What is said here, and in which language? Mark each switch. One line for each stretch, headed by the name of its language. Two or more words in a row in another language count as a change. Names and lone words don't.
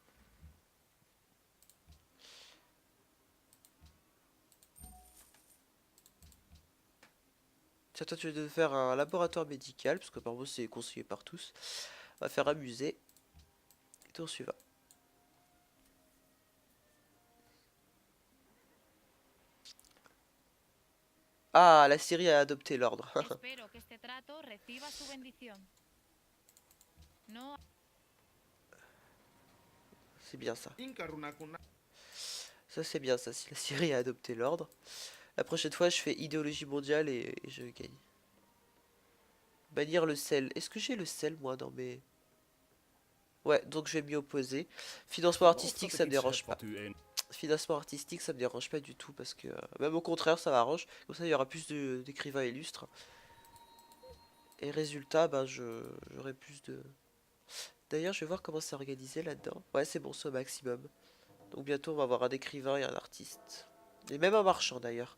French: Tiens, toi, tu veux faire un laboratoire médical, parce que apparemment c'est conseillé par tous. On va faire un musée. Tour suivant. Ah, la Syrie a adopté l'ordre.
Spanish: Espero que este trato reciba su bendición. No.
French: C'est bien ça. Ça c'est bien ça, si la Syrie a adopté l'ordre. La prochaine fois je fais idéologie mondiale et je gagne. Bannir le sel. Est-ce que j'ai le sel moi dans mes... Ouais, donc je vais m'y opposer.
Dutch: Ik
French: Financement
Dutch: geloof
French: artistique
Dutch: dat ik
French: ça me
Dutch: iets heb
French: dérange pas.
Dutch: wat u enig...
French: Financement artistique ça me dérange pas du tout parce que... même au contraire ça m'arrange. Comme ça il y aura plus d'écrivains illustres. Et résultat, ben j'aurai plus de... D'ailleurs je vais voir comment c'est organisé là-dedans. Ouais c'est bon, c'est au maximum. Donc bientôt on va avoir un écrivain et un artiste. Et même un marchand d'ailleurs.